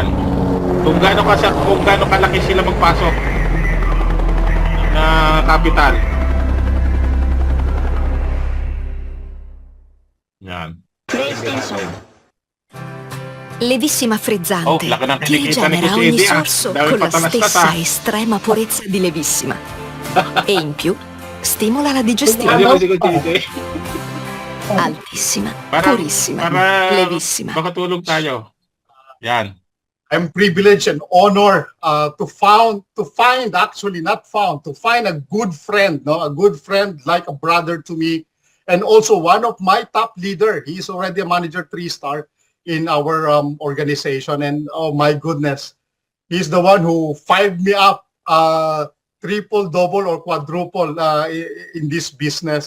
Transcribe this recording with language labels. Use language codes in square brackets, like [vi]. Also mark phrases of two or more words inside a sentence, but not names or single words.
[tl] Kung gaano kalaki sila magpasok na capital. Yan. [it] Levissima frizzante [tl] Laki ng [it] ti [tl] kinikita ni [it] rigenera [tl] Coach [it] ogni [tl] Eddie, [it] sorso [tl] Dami [it] con la [tl] patalastas, [it] stessa estrema purezza di Levissima. E in più stimola la digestione. [tl] Sabi ko si Coach Eddie. [it] Altissima, [tl] Para [it] purissima, Levissima. [tl] makatulog tayo. Yan. [en] I'm privileged and honored to find a good friend, a good friend like a brother to me, and also one of my top leader. He is already a manager 3-star in our organization, and oh my goodness, he's the one who fired me up triple, double, or quadruple in this business.